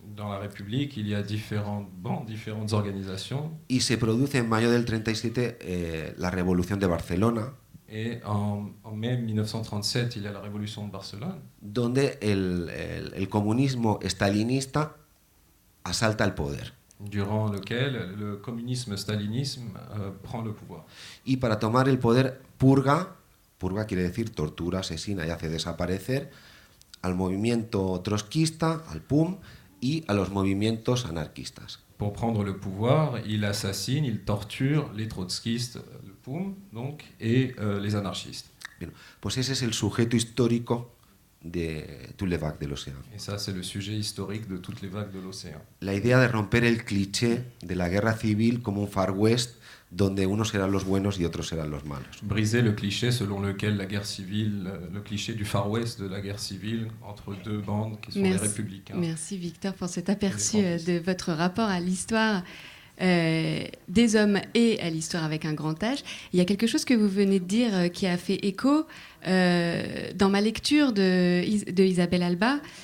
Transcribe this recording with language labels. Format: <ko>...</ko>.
<fr>Dans la République, il y a différentes bandes, différentes organisations.</fr> <es>Y se produce en mayo del 37 la Revolución de Barcelona.</es> <fr>Et en mai 1937, il y a la Révolution de Barcelone.</fr> <es>Donde el comunismo stalinista asalta el poder.</es> <fr>Durant lequel le communisme stalinisme prend le pouvoir.</fr> <es>Y para tomar el poder purga quiere decir tortura, asesina y hace desaparecer al movimiento trotskista, al PUM, y a los movimientos anarquistas.</es> <fr>Pour prendre le pouvoir, il assassine, il torture les trotskistes, le PUM, donc, et les anarchistes.</fr> <es>Bien, pues ese es el sujeto histórico de</es> <fr>toutes les vagues de l'océan. Et ça, c'est le sujet historique de toutes les vagues de l'océan.</fr> <es>La idea de romper el cliché de la guerra civil como un Far West donde unos serán los buenos y otros serán los malos.</es> <fr>Briser le cliché selon lequel la guerre civile, le cliché du Far West de la guerre civile entre deux bandes qui sont les républicains. Merci Victor pour cet aperçu de votre rapport à l'histoire des hommes et à l'histoire avec un grand H. Il y a quelque chose que vous venez de dire qui a fait écho dans ma lecture de Isabelle Alba.</fr>